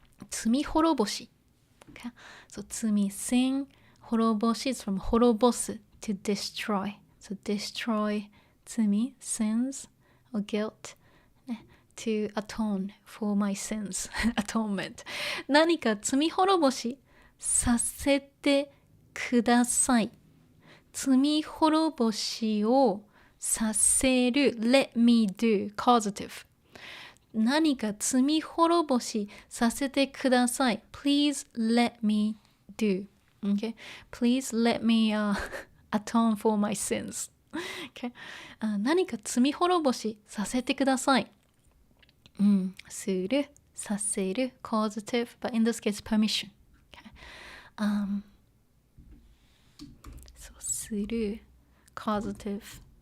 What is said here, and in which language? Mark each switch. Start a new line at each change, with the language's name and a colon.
English: 罪滅ぼし okay. So 罪 sin 滅ぼし is from 滅ぼす to destroy, so destroy 罪 sins or guilt to atone for my sins. Atonement.
Japanese: 何か罪滅ぼしさせてください。罪滅ぼしをさせる
English: let me do causative.
Japanese: 何か罪滅ぼしさせてください。
English: Please let me do. Okay? Please let me atone for my sins. Okay?
Japanese: 何か罪滅ぼしさせてください。
English: する、させる causative, but in this case permission. Okay.
Japanese: そうする causative.